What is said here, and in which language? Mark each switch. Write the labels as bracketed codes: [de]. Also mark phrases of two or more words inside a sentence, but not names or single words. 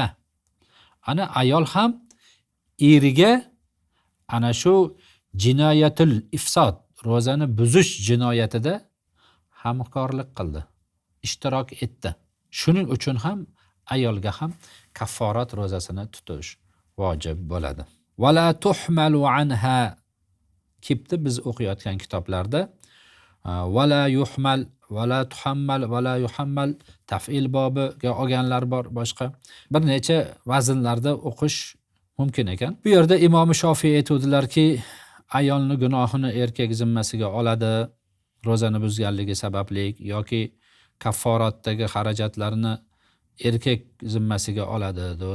[uz] Ana ayol ham eriga ana shu jinoyatul ifsod, ro'zani buzish jinoyatida hamkorlik qildi, ishtirok etdi. Shuning uchun ham ayolga ham kafforat ro'zasini tutish vojib bo'ladi. [ar] ولا تحمل عنها [uz] kibdi biz o'qiyotgan kitoblarda [ar] ولا يحمل ولا تحمل ولا يحمل [uz] taf'il bobiga olganlar bor, boshqa bir necha vaznlarda o'qish mumkin ekan. Bu yerda Imom Shofiy aytadilarki, ayolni gunohini erkak zimmasiga oladi, ro'zani buzganligi sababli yoki kafforatdagi xarajatlarni erkak zimmasiga oladi dedi.